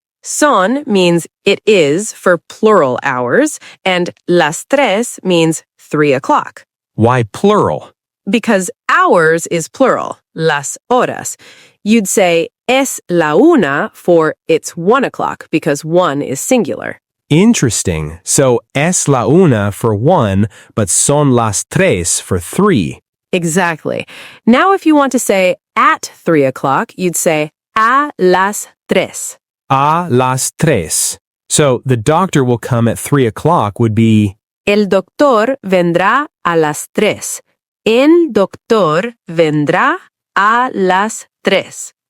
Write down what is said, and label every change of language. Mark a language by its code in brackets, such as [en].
[en] Son means it is for plural hours, and las tres means 3 o'clock. Why plural? Because hours is plural, las horas. You'd say es la una for it's 1 o'clock because 1 is singular. Interesting. So es la una for 1, but son las tres for 3. Exactly. Now if you want to say at 3 o'clock, you'd say a las tres. [es] A las 3. [en] So the doctor will come at 3 o'clock would be [es] El doctor vendrá a las 3. El doctor vendrá a las 3.